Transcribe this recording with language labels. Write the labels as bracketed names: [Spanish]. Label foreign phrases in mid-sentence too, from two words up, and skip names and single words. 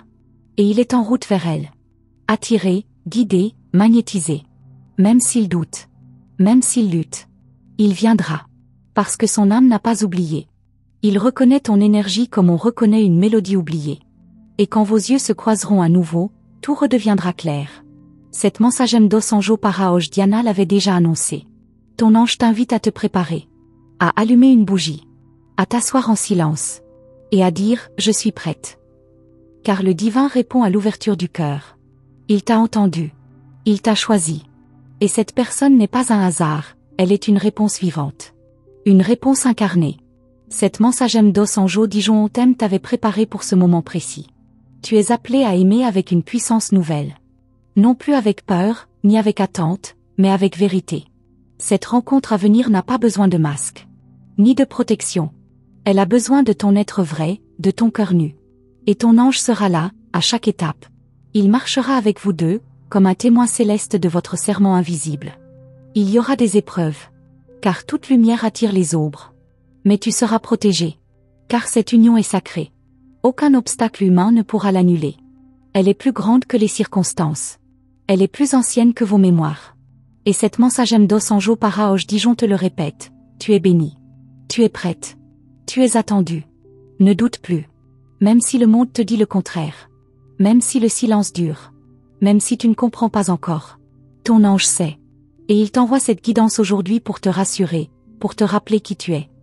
[French] Et il est en route vers elle. Attiré, guidé, magnétisé. Même s'il doute. Même s'il lutte. Il viendra. Parce que son âme n'a pas oublié. Il reconnaît ton énergie comme on reconnaît une mélodie oubliée. Et quand vos yeux se croiseront à nouveau, tout redeviendra clair. Cette [Portuguese] mensagem dos anjo para hoje [French] Diana l'avait déjà annoncé. Ton ange t'invite à te préparer. À allumer une bougie. À t'asseoir en silence. Et à dire « Je suis prête ». Car le divin répond à l'ouverture du cœur. Il t'a entendu. Il t'a choisi. Et cette personne n'est pas un hasard, elle est une réponse vivante. Une réponse incarnée. Cette [Portuguese] mensagem dos anjo [French] Dijon thème t'avait préparé pour ce moment précis. Tu es appelé à aimer avec une puissance nouvelle. Non plus avec peur, ni avec attente, mais avec vérité. Cette rencontre à venir n'a pas besoin de masque. Ni de protection. Elle a besoin de ton être vrai, de ton cœur nu. Et ton ange sera là, à chaque étape. Il marchera avec vous deux, comme un témoin céleste de votre serment invisible. Il y aura des épreuves. Car toute lumière attire les ombres. Mais tu seras protégé. Car cette union est sacrée. Aucun obstacle humain ne pourra l'annuler. Elle est plus grande que les circonstances. Elle est plus ancienne que vos mémoires. Et cette [Portuguese] mensagem dos anjo para [French] Dijon te le répète, tu es bénie. Tu es prête. Tu es attendue. Ne doute plus. Même si le monde te dit le contraire. Même si le silence dure. Même si tu ne comprends pas encore. Ton ange sait. Et il t'envoie cette guidance aujourd'hui pour te rassurer, pour te rappeler qui tu es.